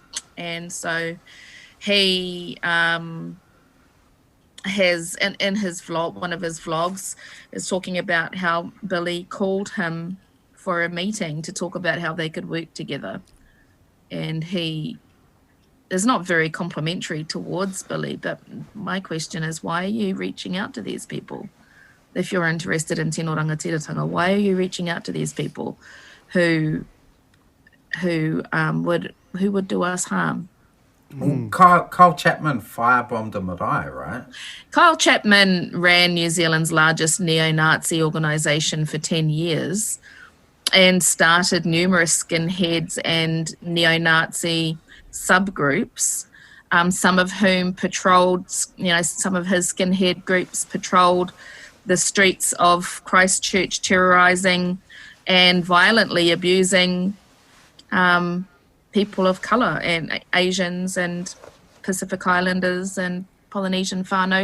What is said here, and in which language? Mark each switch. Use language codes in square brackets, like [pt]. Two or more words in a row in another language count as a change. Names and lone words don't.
[en] And so he has, in his vlog, one of his vlogs, is talking about how Billy called him for a meeting to talk about how they could work together. And he is not very complimentary towards Billy, but my question is, why are you reaching out to these people? If you're interested in [mi] tino rangatiratanga, [en] why are you reaching out to these people who would do us harm? Well, Kyle Chapman firebombed a marae, right? Kyle Chapman ran New Zealand's largest neo-Nazi organisation for 10 years and started numerous skinheads and neo-Nazi subgroups, some of whom patrolled, some of his skinhead groups patrolled the streets of Christchurch, terrorising and violently abusing people of colour and Asians and Pacific Islanders and Polynesian whānau.